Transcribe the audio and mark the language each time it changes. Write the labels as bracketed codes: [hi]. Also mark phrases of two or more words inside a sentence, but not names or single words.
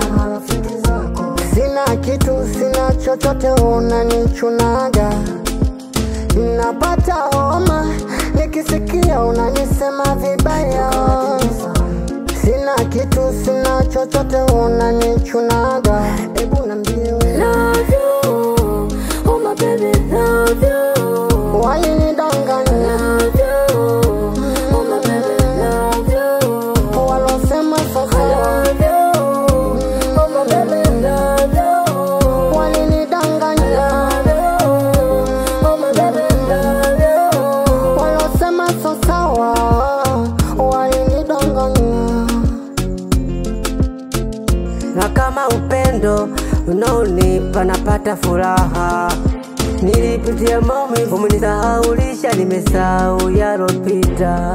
[sw] Sina kitu, sina chochote, unanichunaga. Napata homa nikisikia unanisema vibaya. Sina kitu, sina chochote, unanichunaga. Ebu niambie wewe. [en] Love you, oh my baby, love you. [sw] Walinidanganya. [en] Love you, oh my baby, love you. [sw] Walosema sasa. [en] Love you, oh my baby, love you. [sw] Walinidanganya. [en] Love you, oh my baby, love you. [sw] Walosema sasa walinidanganya. Na kama upendo unaonipa napata furaha, nilipitia maumivu umenisahaulisha, nimesahau yalopita.